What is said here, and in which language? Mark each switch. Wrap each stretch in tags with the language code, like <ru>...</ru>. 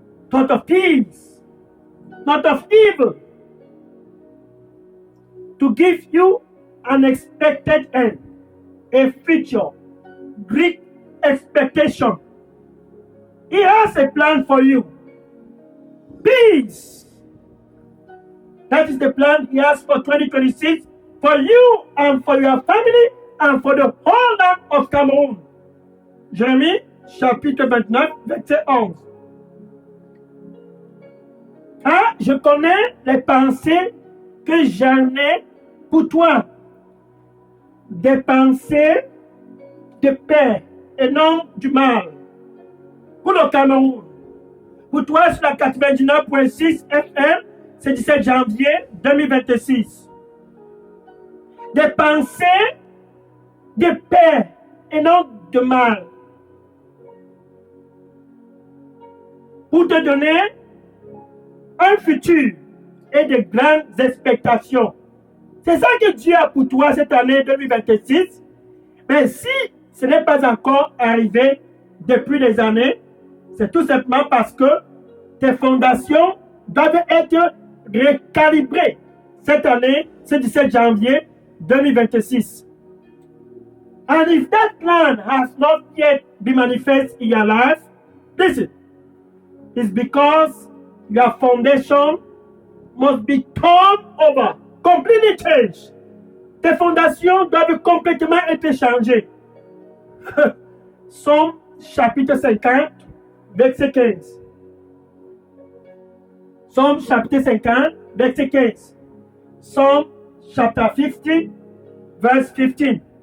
<en>Thought of peace, not of evil, to give you an expected end, a future, great expectation. He has a plan for you. Peace. That is the plan he has for 2026 for you and for your family and for the whole land of Cameroon.</en> <fr>Jérémie, chapitre 29, verset 11. Ah, je connais les pensées que j'en ai pour toi. Des pensées de paix et non du mal. Pour le Cameroun. Pour toi, sur la 99.6 FM, c'est 17 janvier 2026. Des pensées de paix et non de mal. Pour te donner un futur et de grandes expectations. C'est ça que Dieu a pour toi cette année 2026. Mais si ce n'est pas encore arrivé depuis des années, c'est tout simplement parce que tes fondations doivent être recalibrées cette année, ce 17 janvier 2026.</fr> <en>And if that plan has not yet been manifest in your life, listen, it's because your foundation must be turned over, completely changed.</en> <fr>Tes fondations doivent complètement être changées. Somme chapitre 50, verset 15. Somme chapitre 50, verset 15. Somme chapitre 50, verse 15.</fr>